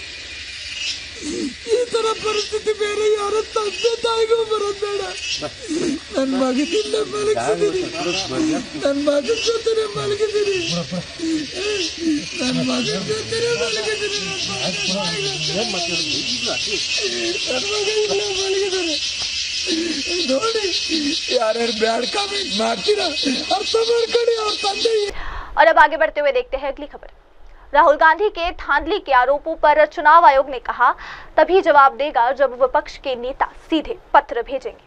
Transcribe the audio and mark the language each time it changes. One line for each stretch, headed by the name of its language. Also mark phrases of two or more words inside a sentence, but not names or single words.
Kannada: ಈ ತರ ಪರಿಸ್ಥಿತಿ ಬೇರೆ ಯಾರ ತಂದೆ ತಾಯಿಗೂ ಬರೋದು ಬೇಡ. ನನ್ನ ಮಗನ ಇಲ್ಲೇ ಮಲಗಿಸಿದೀನಿ. ನನ್ನ ಮಗನ ಜೊತೆ ಮಲಗಿದೀನಿ. ನನ್ನ ಮಗನ ಜೊತೆ ಮಲಗಿದೀನಿ. ನನ್ನ ಮಗ ಇಲ್ಲೇ ಮಲಗಿದಾರೆ.
Hindi: और अब आगे बढ़ते हुए देखते हैं अगली खबर। राहुल गांधी के धांधली के आरोपों पर चुनाव आयोग ने कहा तभी जवाब देगा जब विपक्ष के नेता सीधे पत्र भेजेंगे।